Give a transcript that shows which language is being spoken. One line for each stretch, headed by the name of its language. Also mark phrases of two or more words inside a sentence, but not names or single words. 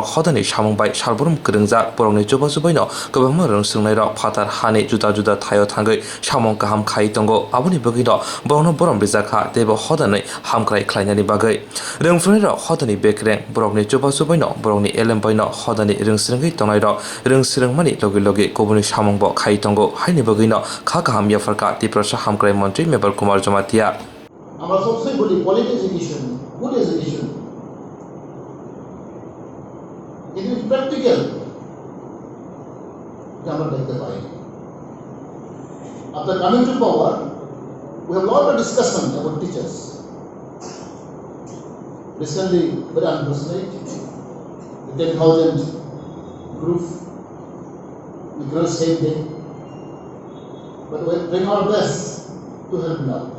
Kok Borok: hodani samungbai salborom kwrungjak borokni chubachubaino kwbangma rungsrungnai rok phatar hani juda juda thaio thangui samung kaham khai tongo aboni bugino borokno borom rijakha tebo hodani hamkrai khlainani bagui rungfrungnai rok hodani bekreng borokni chubachubaino borokni elembaino hodani rungsrungui tongnai rok rungsrungmani logi kobuni samungbo khai tongo haini bugino kha kaham yafarka tiprasa hamkrai mantri Mebar Kumar Jomatia
Bangla: আমরা সবসময় বলি
English: quality education, good education,
Bangla: কিন্তু প্র্যাকটিক্যাল আমরা দেখতে পাই।
English: After coming to power, we have a lot of discussion about teachers. Recently, very unfortunate, the 10,000 group, we grow same day, but we are doing our best to help them out.